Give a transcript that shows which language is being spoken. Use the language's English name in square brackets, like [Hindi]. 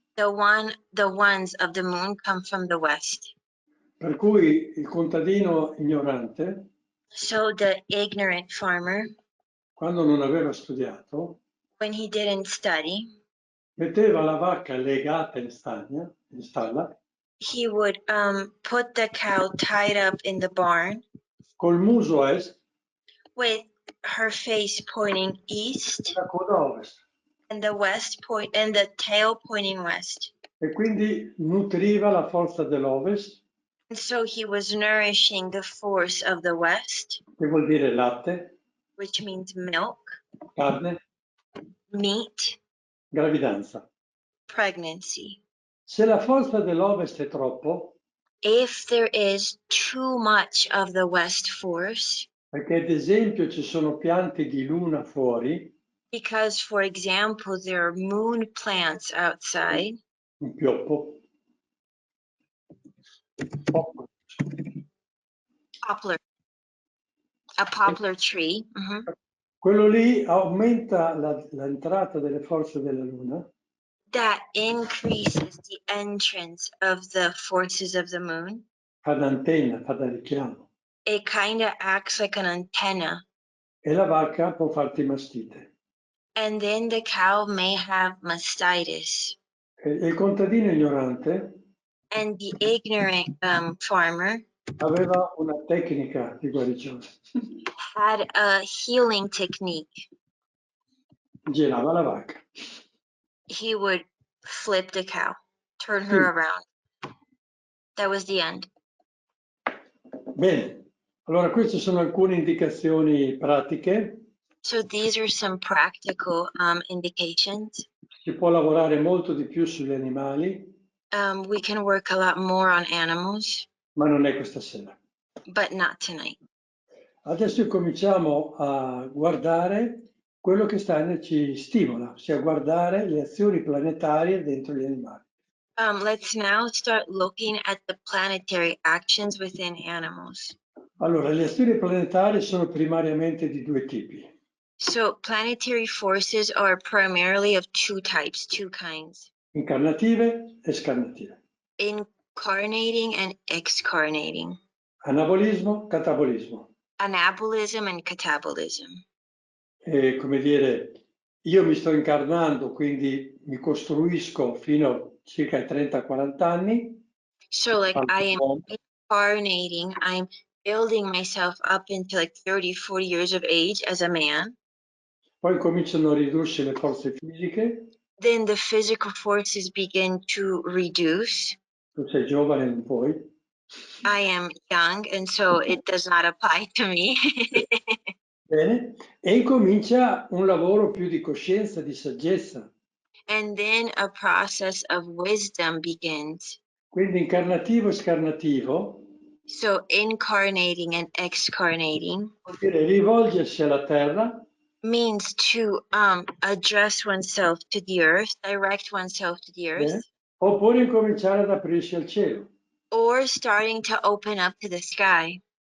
[English] The ones of the moon come from the west. [Italian] Per cui il contadino ignorante, [English] So the ignorant farmer, [Italian] quando non aveva studiato, [English] when he didn't study, [Italian] metteva la vacca legata in stalla, [English] he would put the cow tied up in the barn [Italian] col muso a est [English] with her face pointing [Italian] e [English] east [Italian] la coda a ovest. [English] and the tail pointing west. [Italian] E quindi nutriva la forza dell'ovest, [English] And so he was nourishing the force of the west, [Italian] che vuol dire latte, [English] which means milk, [Italian] carne, [English] meat, [Italian] gravidanza. [English] pregnancy. [Italian] Se la forza dell'ovest è troppo, [English] if there is too much of the west force, [Italian] perché ad esempio ci sono piante di luna fuori, [English] because, for example, there are moon plants outside, [Italian] un pioppo, [English] a poplar tree, [Italian] quello lì aumenta l'entrata delle forze della luna, [English] that increases the entrance of the forces of the moon. [Italian] fa da antenna, fa da richiamo, [English] It kind of acts like an antenna. [Italian] e la vacca può farti mastite. [English] And then the cow may have mastitis. [Italian] E il contadino ignorante [English] And the ignorant farmer [Italian] aveva una tecnica di guarigione. [English] had a healing technique. [Italian] Girava la vacca. [English] He would flip the cow, turn her around. That was the end. [Italian] Bene, allora queste sono alcune indicazioni pratiche. [English] So these are some practical indications. [Italian] Si può lavorare molto di più sugli animali, [English] We can work a lot more on animals, [Italian] ma non è questa sera. [English] but not tonight. [Italian] Adesso cominciamo a guardare quello che Steiner ci stimola, ossia guardare le azioni planetarie dentro gli animali. [English] Let's now start looking at the planetary actions within animals. [Italian] Allora, le azioni planetarie sono primariamente di due tipi. [English] So planetary forces are primarily of two types, two kinds. [Italian] Incarnative e scarnative. [English] Incarnating and excarnating. [Italian] Anabolismo, catabolismo. [English] Anabolism and catabolism. [Italian] E, come dire, io mi sto incarnando, quindi mi costruisco fino a circa 30-40 anni. [English] So like I am incarnating, I'm building myself up into like 30-40 years of age as a man. [Italian] Poi cominciano a ridursi le forze fisiche. [English] Then the physical forces begin to reduce. [Italian] Tu sei giovane, non puoi. [English] I am young, and so it does not apply to me. [Italian] Bene, e incomincia un lavoro più di coscienza, di saggezza. [English] And then a process of wisdom begins. [Italian] Quindi incarnativo e scarnativo. [English] So incarnating and excarnating [Italian] Vuol dire rivolgersi alla terra. [English] Means to address oneself to the earth, direct oneself to the earth. [Italian] Oppure incominciare ad aprirsi al cielo. [English] Or starting to open up to the sky.